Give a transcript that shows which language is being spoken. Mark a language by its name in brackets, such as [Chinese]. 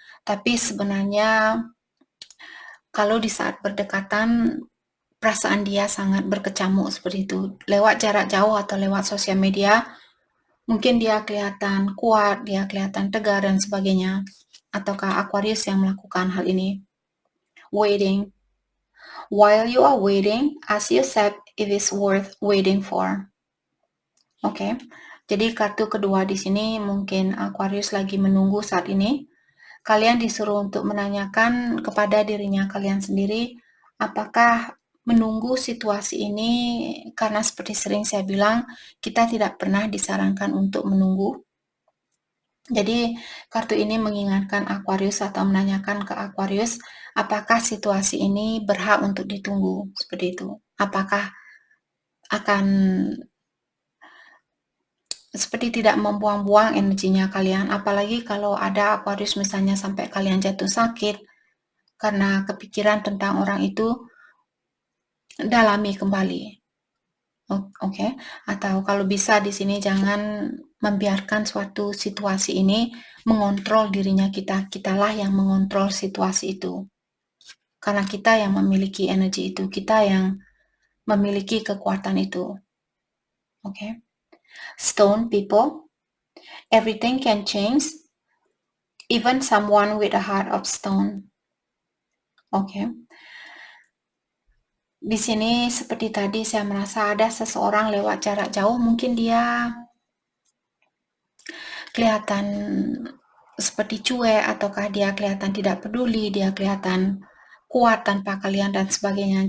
[Indonesian] Tapi sebenarnya kalau di saat berdekatan, perasaan dia sangat berkecamuk seperti itu. Lewat jarak jauh atau lewat sosial media, mungkin dia kelihatan kuat, dia kelihatan tegar dan sebagainya. Ataukah Aquarius yang melakukan hal ini? [English] Waiting. While you are waiting, ask yourself if it's worth waiting for. [Indonesian] Oke. Jadi kartu kedua di sini mungkin Aquarius lagi menunggu saat ini. Kalian disuruh untuk menanyakan kepada dirinya kalian sendiri, apakah menunggu situasi ini, karena seperti sering saya bilang, kita tidak pernah disarankan untuk menunggu. Jadi kartu ini mengingatkan Aquarius atau menanyakan ke Aquarius, apakah situasi ini berhak untuk ditunggu, seperti itu. Apakah akan seperti tidak membuang-buang energinya kalian, apalagi kalau ada Aquarius misalnya sampai kalian jatuh sakit karena kepikiran tentang orang itu, dalami kembali. Oke. Atau kalau bisa di sini jangan membiarkan suatu situasi ini mengontrol dirinya kita. Kitalah yang mengontrol situasi itu. Karena kita yang memiliki energi itu, kita yang memiliki kekuatan itu. Oke. [English] Stone people, everything can change, even someone with a heart of stone. [Indonesian] Oke. Di sini seperti tadi saya merasa ada seseorang lewat jarak jauh, mungkin dia kelihatan seperti cuek, ataukah dia kelihatan tidak peduli, dia kelihatan kuat tanpa kalian dan sebagainya.